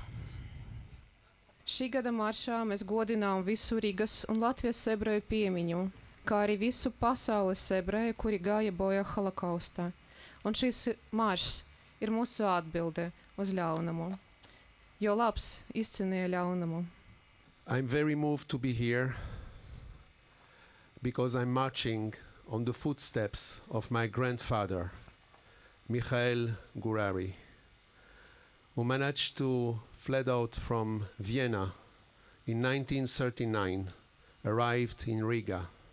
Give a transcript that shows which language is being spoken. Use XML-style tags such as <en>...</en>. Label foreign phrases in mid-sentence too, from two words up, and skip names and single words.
<lv>Šī gada maršā mēs godinām visu Rīgas un Latvijas ebreju piemiņu, kā arī visu pasaules ebreju, kuri gāja bojā holokaustā. Un šis maršs ir mūsu atbilde uz ļaunumu, jo labs izcīnīja ļaunumu.</lv> <en>I'm very moved to be here because I'm marching on the footsteps of my grandfather, Michael Gurari, who managed to fled out from Vienna in 1939, arrived in Riga.</en>